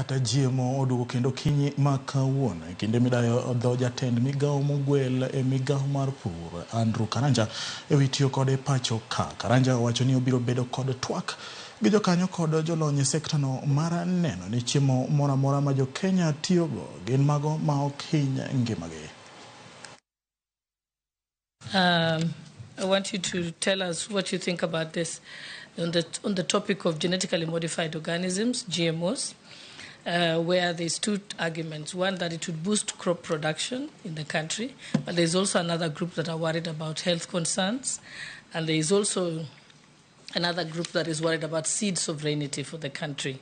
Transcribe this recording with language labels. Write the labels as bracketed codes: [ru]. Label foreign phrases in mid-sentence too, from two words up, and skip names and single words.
[luo] kata chiemo oduogo kendo kinyi makawuono kinde midayo dho jatend migawo mogwel migawo mar pur Andrew Karanja ewi tiyo kod pacho ka. Karanja owacho ni obiro bedo kod twak gi jokanyo kod jolony sekta no mar neno ni chiemo moro amora ma jokenya tiyogo gin mago ma ok hiny ngimagi. [en] I want you to tell us what you think about this on the topic of genetically modified organisms, GMOs, where there's two arguments. One, that it would boost crop production in the country, but there's also another group that are worried about health concerns, and there is also another group that is worried about seed sovereignty for the country.